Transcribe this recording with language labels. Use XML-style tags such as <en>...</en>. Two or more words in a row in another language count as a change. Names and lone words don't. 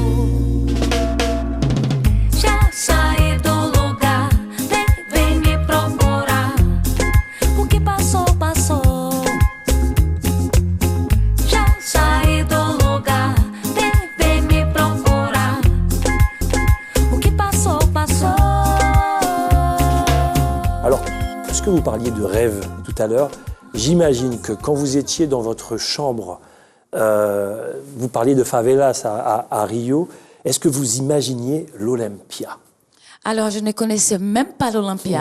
<pt>Já saí do lugar, devem me procurar. O que passou, passou. Já saí do lugar, devem me procurar. O que passou, passou.</pt> <fr>Alors, puisque vous parliez de rêve tout à l'heure, j'imagine que quand vous étiez dans votre chambre, vous parliez de favelas à Rio, est-ce que vous imaginiez l'Olympia? Alors, je ne connaissais même pas l'Olympia.</fr>